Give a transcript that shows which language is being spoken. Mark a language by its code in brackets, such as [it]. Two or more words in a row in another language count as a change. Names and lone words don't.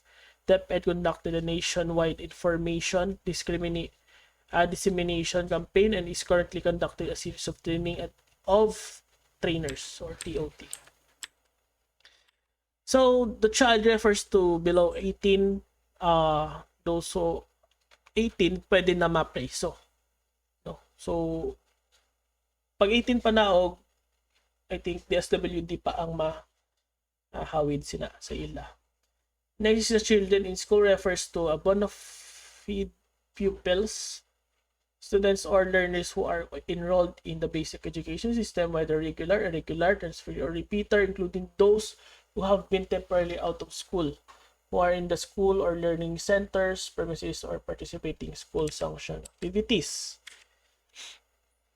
[en] DepEd conducted a nationwide information dissemination campaign and is currently conducting a series of training of trainers, or TOT. So the child refers to below 18, those so 18 [tl] pwede na ma-preso, no? [hil] So pag 18 pa naog, [en] I think [hil] DSWD pa ang mahawid sina sa ila. [en] Next is the children in school refers to a bona fide pupils, students or learners who are enrolled in the basic education system, whether regular, irregular, transfer, or repeater, including those who have been temporarily out of school, who are in the school or learning centers, premises, or participating school sanction activities.